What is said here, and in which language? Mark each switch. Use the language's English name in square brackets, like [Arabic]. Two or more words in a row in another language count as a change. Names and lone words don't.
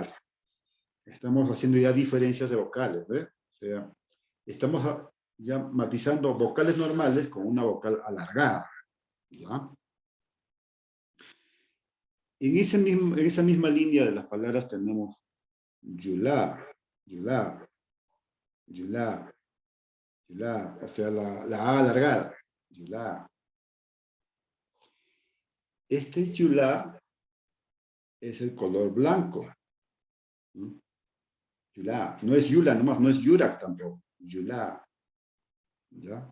[Spanish] Estamos haciendo ya diferencias de vocales, ¿ves? O sea, estamos ya matizando vocales normales con una vocal alargada, ¿ya? En esa misma línea de las palabras tenemos yulá, yulá, yulá, yulá, o sea, la A alargada, yulá. Este yulá es el color blanco. Yulá, no es yula nomás, no es yurak tampoco, yulá. ¿Ya?